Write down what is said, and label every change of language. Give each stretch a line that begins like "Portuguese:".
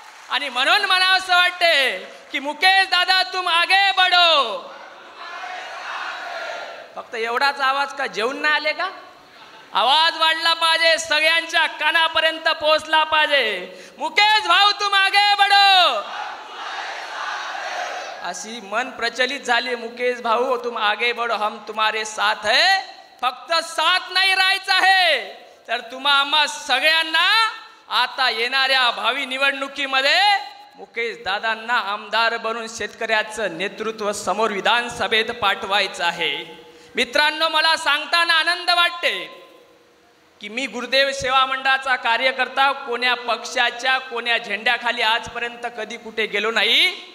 Marathi: आणि म्हणून मला असं वाटते कि मुकेश दादा
Hindi: तुम आगे बढ़ो,
Marathi: फक्त एवढाच आवाज का जेवून नाही आले का? आवाज वाढला पाहिजे, सगळ्यांच्या कानापर्यंत पोहोचला पाहिजे. मुकेश भाऊ
Hindi: तुम आगे बढो,
Marathi: अशी मन प्रचलित झाली.
Hindi: मुकेश भाऊ तुम आगे बढो, हम तुम्हारे साथ है.
Marathi: फक्त साथ नाही राहायचं आहे, तर तुम्हा आम्हा सगळ्यांना आता येणाऱ्या भावी निवडणुकीमध्ये मुकेश दादांना आमदार बनून शेतकऱ्याचं नेतृत्व समोर विधानसभेत पाठवायचं आहे. मित्रांनो, मला सांगताना आनंद वाटते की मी गुरुदेव सेवा मंडळाचा कार्यकर्ता कोण्या पक्षाच्या कोण्या झेंड्याखाली आजपर्यंत कधी कुठे गेलो नाही.